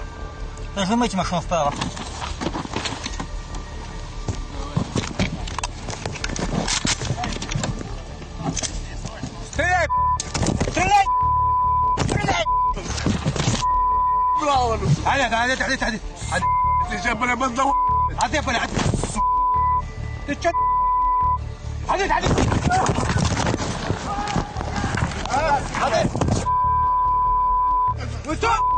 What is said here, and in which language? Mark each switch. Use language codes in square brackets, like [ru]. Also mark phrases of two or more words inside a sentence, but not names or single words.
[ru] Нажимайте машину вправо. Стреляй! Стреляй! Стреляй! Браво! [ar] عادي عادي [ru] Ты же [ar] بلا بندو عادي بلا عادي [ru] ты чё? [ar] عادي عادي عادي [ru] вы что?